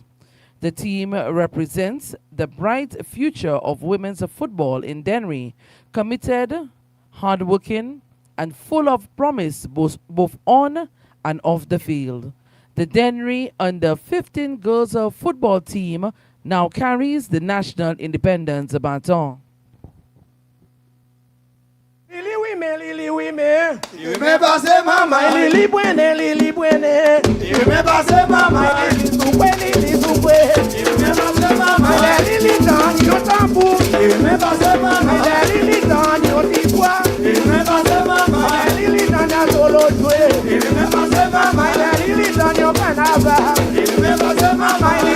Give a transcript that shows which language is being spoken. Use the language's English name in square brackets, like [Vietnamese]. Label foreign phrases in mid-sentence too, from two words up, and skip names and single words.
[English] The team represents the bright future of women's football in DENNERY, committed, hardworking, and full of promise both on and off the field. The DENNERY Under 15 Girls Football Team now carries the National Independence Baton. [Saint Lucian Creole French] Lili wime. Me pase mama. Lili buene. Me pase mama. Lili supwe. Me pase mama. Lili dan yo tambour. Me pase mama. Lili dan yo tibois. Me pase mama. Lili dan ya solo jouer. Me pase mama. Lili dan yo canava. Me pase mama.